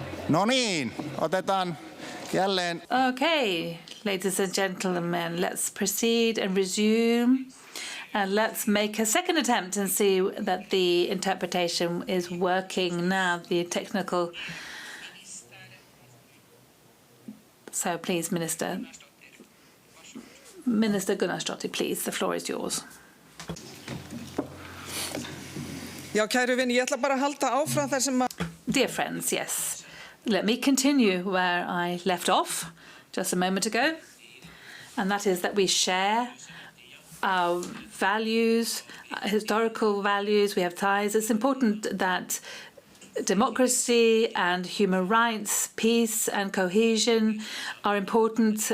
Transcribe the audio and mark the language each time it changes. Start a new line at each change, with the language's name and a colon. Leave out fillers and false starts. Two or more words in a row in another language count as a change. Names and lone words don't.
Finnish: No niin, otetaan jälleen.
English: Okay, ladies and gentlemen, let's proceed and resume. And let's make a second attempt and see that the interpretation is working now, the technical. So please, Minister Gunnarsdottir, please, the floor is yours.
Icelandic: Já, kæru vini, ég ætla bara að halda áfram þar sem að...
English: Dear friends, yes. Let me continue where I left off just a moment ago. And that is that we share our values, historical values, we have ties. It's important that democracy and human rights, peace and cohesion are important.